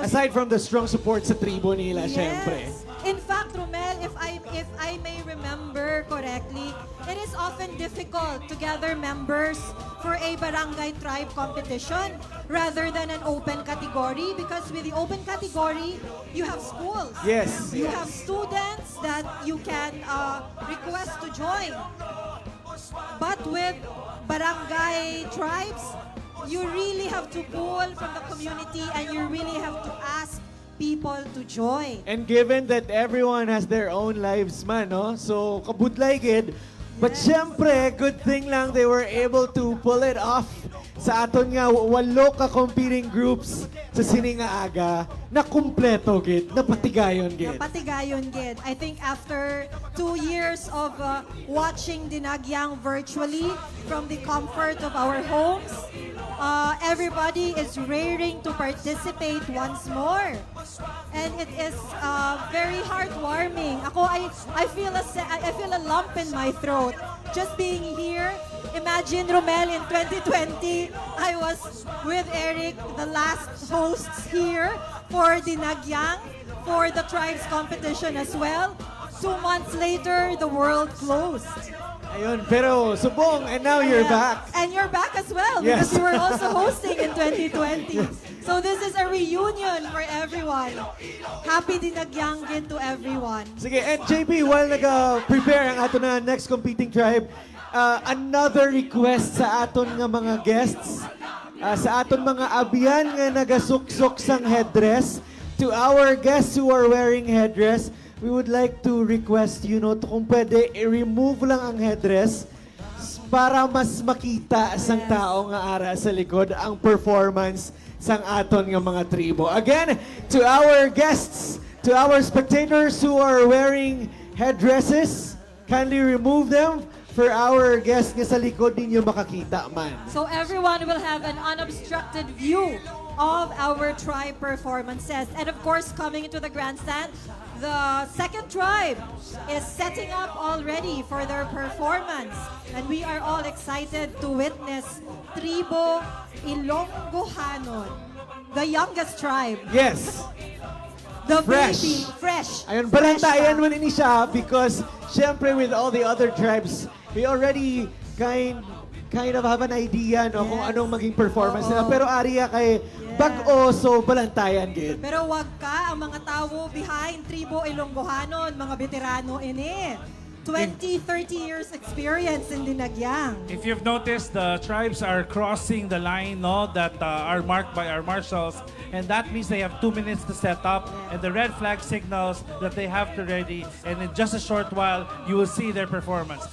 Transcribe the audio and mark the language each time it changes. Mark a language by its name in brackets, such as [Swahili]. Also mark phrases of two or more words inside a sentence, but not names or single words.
[English] Aside from the strong support [Hiligaynon] sa tribo nila, [English] syempre. In fact, Romel, if I may remember correctly, it is often difficult to gather members for a barangay tribe competition rather than an open category, because with the open category, you have schools. Yes. You have students that you can request to join. But with barangay tribes, you really have to pull from the community and you really have to ask people to join. And given that everyone has their own lives man, no? [Hiligaynon] So, kabudlay gid. But syempre, [English] good thing [Hiligaynon] lang [English] they were able to pull it off [Hiligaynon] sa aton nga walo ka [English] competing groups [Hiligaynon] sa Siningaaga na kumpleto gid, na patigayon gid. Patigayon gid. [English] I think after 2 years of watching Dinagyang virtually from the comfort of our homes, everybody is raring to participate once more. And it is very heartwarming. I feel a lump in my throat just being here. Imagine, Romel, in 2020, I was with Eric, the last hosts here for Dinagyang, for the Tribes Competition as well. 2 months later, the world closed. Ayun, [Hiligaynon] pero subong, [English] and now you're back. And you're back as well, Yes. because you were also hosting in 2020. So this is a reunion for everyone. Happy Dinagyang gid to everyone. [Hiligaynon] Sige, [English] and JP, while [Hiligaynon] nag-prepare ang ato na [English] next competing tribe, [Hiligaynon] another request sa aton nga mga guests, sa aton mga abyan nga nagasuksok sang headdress, [English] to our guests who are wearing headdress, we would like to request, [Hiligaynon] to kung pwede, i-remove lang ang headdress para mas makita sang tao nga ara sa likod ang performance sang aton nga mga tribo. [English] Again, to our guests, to our spectators who are wearing headdresses, kindly remove them for our guests [Hiligaynon] nga sa likod ninyo makakita man. [English] So everyone will have an unobstructed view of our tribe performances. And of course, coming into the grandstand, the second tribe is setting up already for their performance. And we are all excited to witness Tribo Ilonggohanon, the youngest tribe. Yes. The Fresh. baby, fresh. Ayun, Fresh [Hiligaynon] balantayan pa. mo ini siya [English] because syempre with all the other tribes, we already kind of have an idea [Filipino] kung anong maging performance nila. [Hiligaynon] Pero Aria kay bag-o, so balantayan gid. Pero wag ka, ang mga tao behind Tribo Ilonggohanon, mga veterano ini. [English] 20, 30 years experience in Dinagyang. If you've noticed, the tribes are crossing the line that are marked by our marshals, and that means they have 2 minutes to set up, and the red flag signals that they have to ready, and in just a short while, you will see their performance.